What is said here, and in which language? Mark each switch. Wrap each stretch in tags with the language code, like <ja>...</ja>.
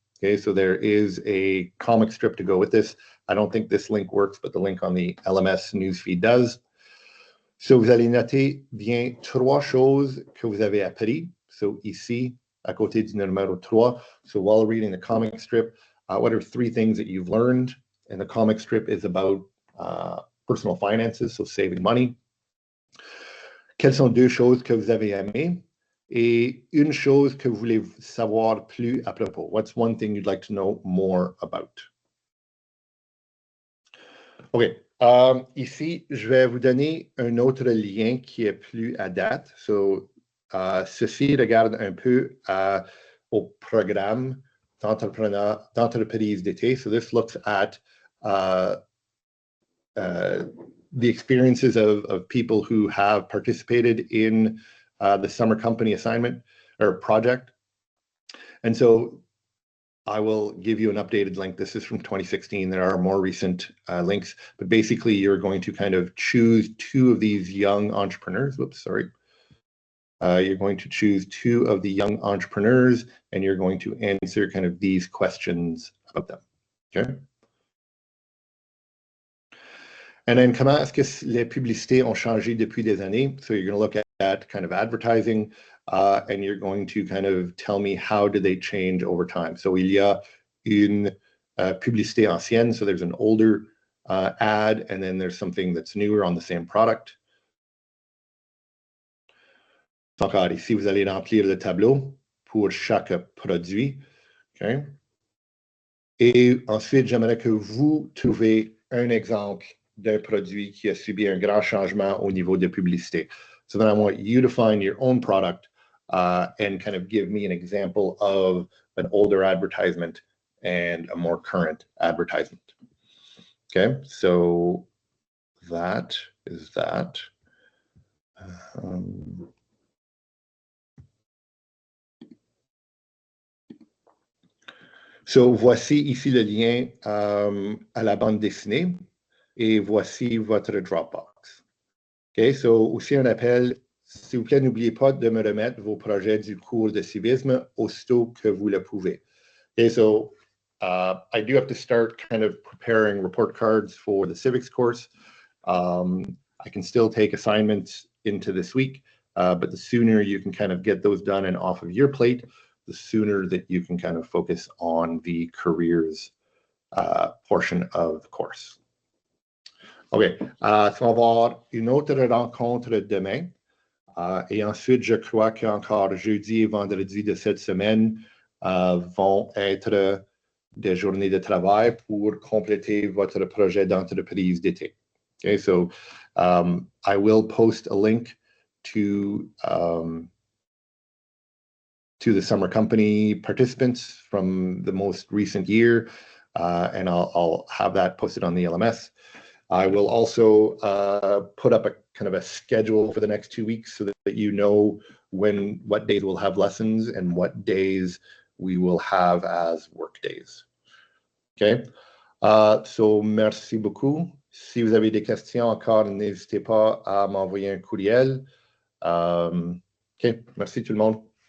<en>Okay, so there is a comic strip to go with this. I don't think this link works, but the link on the LMS newsfeed does.</en> <fr>So, vous allez noter bien 3 choses que vous avez appris. So, ici, à côté du numéro 3.</fr> <en>So, while reading the comic strip, what are 3 things that you've learned? And the comic strip is about personal finances, so saving money.</en> <fr>Quelles sont 2 choses que vous avez aimées? Et une chose que vous voulez savoir plus à propos.</fr> <en>What's one thing you'd like to know more about? OK.</en> <fr>Ici, je vais vous donner un autre lien qui est plus à date. So, ceci regarde un peu au programme d'entreprise d'été.</fr> <en>So this looks at the experiences of people who have participated in the summer company assignment or project. And so I will give you an updated link. This is from 2016. There are more recent links, but basically you're going to kind of choose 2 of these young entrepreneurs. Whoops, sorry. You're going to choose 2 of the young entrepreneurs and you're going to answer kind of these questions about them. Okay.</en> <fr>And then comment est-ce que les publicités ont changé depuis des années?</fr> <en>So you're going to look at kind of advertising and you're going to kind of tell me how did they change over time. So</en> <fr>il y a une publicité ancienne,</fr> <en>so there's an older ad and then there's something that's newer on the same product.</en> <fr>Encore ici, vous allez remplir le tableau pour chaque produit. Okay. Et ensuite, j'aimerais que vous trouviez un exemple d'un produit qui a subi un grand changement au niveau de publicité.</fr> <en>So then I want you to find your own product and kind of give me an example of an older advertisement and a more current advertisement. Okay, so that is that.</en> <fr>So voici ici le lien à la bande dessinée. Et voici votre Dropbox. OK, so aussi un appel, s'il vous plaît, n'oubliez pas de me remettre vos projets du cours de civisme aussitôt que vous le pouvez.</fr> <en>OK, so I do have to start kind of preparing report cards for the civics course. I can still take assignments into this week, but the sooner you can kind of get those done and off of your plate, the sooner that you can kind of focus on the careers portion of the course.</en> <fr>OK, on va avoir une autre rencontre demain. Et ensuite, je crois qu'encore jeudi et vendredi de cette semaine vont être des journées de travail pour compléter votre projet d'entreprise d'été.</fr> <en>Okay, so I will post a link to the summer company participants from the most recent year, and I'll have that posted on the LMS. I will also put up a kind of a schedule for the next 2 weeks so that you know what days we'll have lessons and what days we will have as work days.</en> <fr>Okay. So merci beaucoup. Si vous avez des questions encore, n'hésitez pas à m'envoyer un courriel. OK, merci tout le monde.</fr>